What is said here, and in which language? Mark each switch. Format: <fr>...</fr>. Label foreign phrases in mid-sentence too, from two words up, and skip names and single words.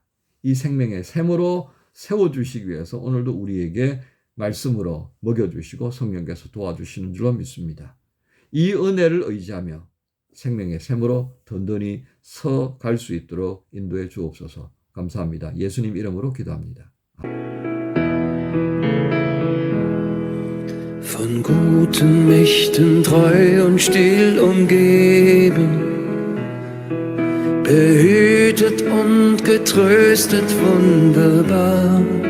<ko>이 생명의 샘으로 세워주시기 위해서 오늘도 우리에게 말씀으로 먹여주시고 성령께서 도와주시는 줄로 믿습니다. 이 은혜를 의지하며 생명의 샘으로 든든히 서 갈 수 있도록 인도해 주옵소서. 감사합니다. 예수님 이름으로 기도합니다.</ko> <de>Von guten Mächten treu und still umgeben, behütet und getröstet wunderbar.</de>